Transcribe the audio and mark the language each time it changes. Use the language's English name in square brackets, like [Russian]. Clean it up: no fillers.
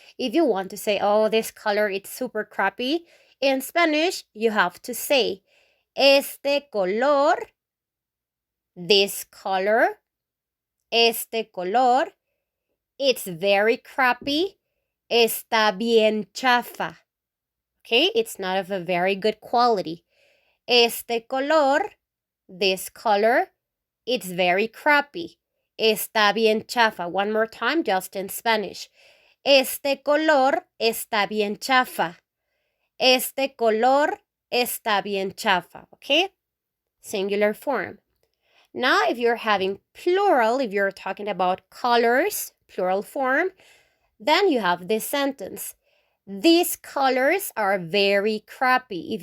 [English] If you want to say, oh, this color, it's super crappy, in Spanish, you have to say, [Spanish] este color, [English] this color, este color, it's very crappy, [Spanish] está bien chafa. [English] Okay, it's not of a very good quality. [Spanish] Este color, [English] this color, it's very crappy. [Spanish] Está bien chafa. [English] One more time, just in Spanish. [Spanish] Este color está bien chafa. Este color está bien chafa. [English] Okay? Singular form. Now, if you're having plural, if you're talking about colors, plural form, then you have this sentence. These colors are very crappy.